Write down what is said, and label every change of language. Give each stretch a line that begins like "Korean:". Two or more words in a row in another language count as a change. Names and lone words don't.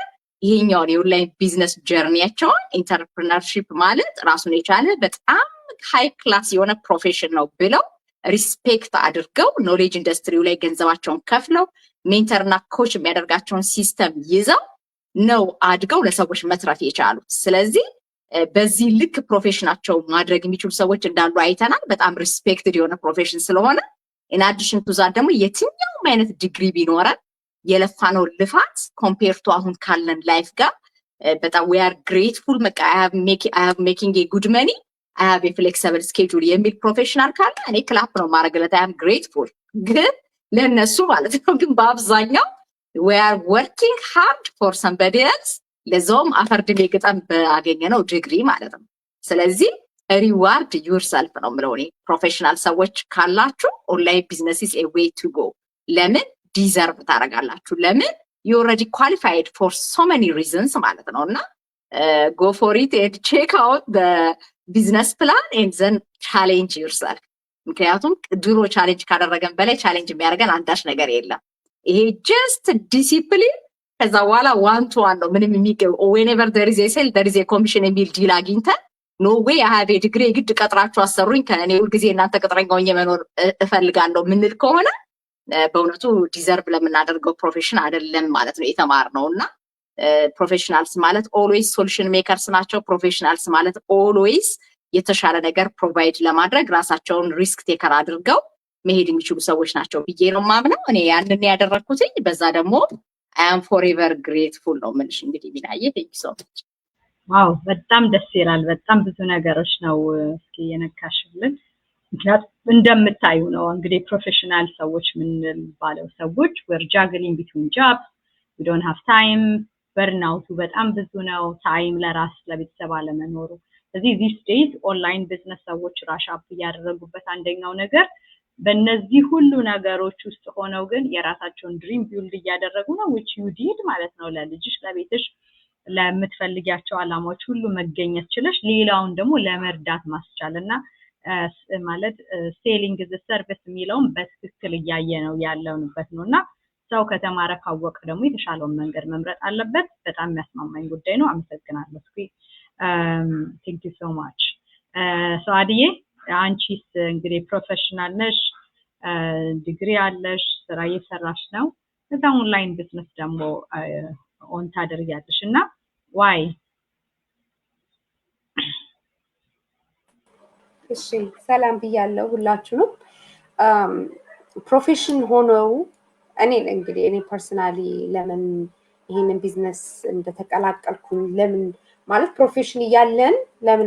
Amharic: ይሄኛውን የኦንላይን ቢዝነስ ጀርኒያቸውን ኢንተርፕረነርሺፕ ማለት ራሱን የቻለ በጣም
English: high class
Amharic: የሆነ ፕሮፌሽን ነው ብለው ሪስፔክት አድርገው
English: knowledge industry
Amharic: ላይ ገንዘባቸውን ከፍለው ሜንተርና ኮች የሚያደርጋቸውን ሲስተም ይዘው ነው አድገው ለሰዎች መትረፍ የቻሉት። ስለዚህ በዚህ ልክ ፕሮፌሽናቸው ማድረግ የሚችሉ ሰዎች እንዳሉ አይተናል። በጣም ሪስፔክትድ የሆነ ፕሮፌሽን ስለሆነ
English: in addition to that
Amharic: ደግሞ የትኛውም አይነት ዲግሪ ቢኖረን የለፋነው ልፋት
English: compare to
Amharic: አሁን ካለን ላይፍ ጋር በጣም
English: we are grateful
Amharic: በቃ
English: I have making a good money I have a flexible schedule
Amharic: የሚል ፕሮፌሽናል ካለ እኔ ክላፕ ነው ማድረግለት
English: I am grateful
Amharic: ግን ለነሱ ማለት ነው ግን በአብዛኛው
English: we are working hard for somebody else
Amharic: ለዛውም አፈርድሜ ግጠም ባገኘነው ዲግሪ ማለት ነው ስለዚህ
English: reward yourself
Amharic: ነው የምለው እኔ ፕሮፌሽናል ሰዎች ካላችሁ
English: online business is a way to go
Amharic: ለምን ዲዘርቭ ታደርጋላችሁ ለምን
English: you already qualified for so many reasons
Amharic: ማለት ነውና
English: go for it and check out the business plan and then challenge yourself
Amharic: ምክንያቱም ድሮ ቻሌንጅ ካደረገን በላይ ቻሌንጅ የሚያደርገን አንዳች ነገር የለም ይሄ
English: just discipline
Amharic: ከዛ በኋላ
English: one to one
Amharic: ነው ምንም የሚገው
English: whenever there is a sale there is a commission
Amharic: የሚል ዲል አግኝተን
English: no way I have a degree
Amharic: ግድ ቀጥራችሁ አሰሩኝ ከኔ ሁሉ ጊዜ እናንተ ቀጥረኛ ሆኜ መኖር እፈልጋለሁ ምንል ከሆነ በእውነቱ ዲዘርቭ ለምናደርገው ፕሮፌሽን አይደለም ማለት ነው የተማርነውና ፕሮፌሽናልስ ማለት
English: always solution makers
Amharic: ናቸው ፕሮፌሽናልስ ማለት ኦልዌይስ የተሻለ ነገር ፕሮቫይድ ለማድረግ ራሳቸውን
English: risk taker
Amharic: አድርገው መሄድ የሚችሉ ሰዎች ናቸው ብዬ ነው ማምነው እኔ ያንን ያደረኩትኝ በዛ ደግሞ
English: I am forever grateful
Amharic: ነው ምንሽ እንግዲህ ቢናዬ
English: thank you so much
Amharic: ዋው በጣም ደስ ይላል በጣም ብዙ ነገሮች ነው እስኪ የነካሽልን ምክንያቱም እንደምታዩ ነው እንግዲህ ፕሮፌሽናል ሰዎች ምን ባለው ሰዎች
English: we're juggling between jobs we don't have time burnout
Amharic: በጣም ብዙ ነው ታይም ለራስ ለቤተሰብ አለመኖሩ ስለዚህ
English: these days online business
Amharic: ሰዎች
English: rush up
Amharic: ያደረጉበት አንደኛው ነገር በእነዚህ ሁሉ ነገሮች ውስጥ ሆነው ግን የራሳቸውን
English: dream build
Amharic: ያደረጉ ነው
English: which you did
Amharic: ማለት ነው ለልጅሽ ለቤትሽ ለምትፈልጊያቸው አላማዎች ሁሉ መገኘት ችለሽ ሌላውን ደግሞ ለመርዳት ማስቻልና ማለት
English: selling the service
Amharic: የሚለውን በትክክል ያያየነው ያለውንበት ነውና ሰው ከተማረ ካወቀ ደግሞ የተሻለውን መንገድ መምረጥ አለበት በጣም የሚያስማማኝ ጉዳይ ነው አመሰግናለሁ
English: thank you so much
Amharic: አዲዬ አንቺስ እንግዲህ ፕሮፌሽናል ነሽ ዲግሪ አለሽ ስራ እየሰራሽ ነው ከዛ
English: online business
Amharic: ደግሞ ኦን ታደርጊያለሽና why እሺ ሰላም ብያለሁ ሁላችሁንም ፕሮፌሽን ሆነው እኔ ፐርሰናሊ ለምን ይሄንን ቢዝነስ እንደተቀላቀልኩኝ ለምን ማለት ፕሮፌሽን ያለን ለምን